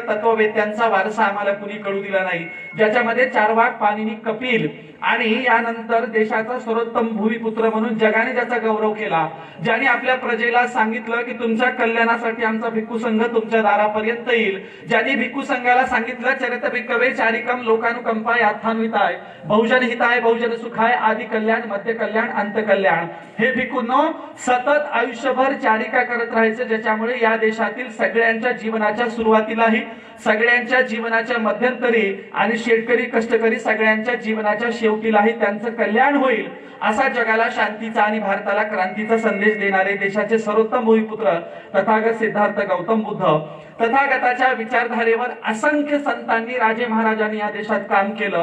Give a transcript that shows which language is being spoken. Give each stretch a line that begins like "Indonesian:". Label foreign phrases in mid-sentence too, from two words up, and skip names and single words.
Marathi: तत्ववेत्यांचा वारसा आम्हाला कुणी कळू दिला नाही, ज्याच्यामध्ये चार्वाक, पाणिनी, कपिल आणि यानंतर देशाचा सर्वोत्तम भूमिपुत्र म्हणून जगाने ज्याचा गौरव केला, ज्याने आपल्या प्रजेला सांगितलं की तुमच्या कल्याणासाठी आमचा भिक्खू संघ तुमच्या दारापर्यंत येईल, ज्यांनी भिक्खू संघाला सांगितलं
Pali: चरित भिक्खवे चारिकम लोकानुकंपाय अथान्विताय बहुजन हिताय बहुजन सुखाय आदि कल्याण मध्य कल्याण अंत कल्याण.
Marathi: हे भिक्खूंनो सतत आयुष्यभर चारिका करत राहायचं, ज्याच्यामुळे या देशातील सगळ्यांच्या जीवनाच्या सुरुवातीलाही, सगळ्यांच्या जीवनाच्या मध्यंतरी आणि शेतकरी कष्टकरी सगळ्यांच्या जीवनाच्या शेवटीलाही त्यांचं कल्याण होईल, असा जगाला शांतीचा आणि भारताला क्रांतीचा संदेश देणारे देशाचे सर्वोत्तम भूमिपुत्र तथागत सिद्धार्थ गौतम बुद्ध, तथागताच्या विचारधारेवर असंख्य संतांनी, राजे महाराजांनी या देशात काम केलं.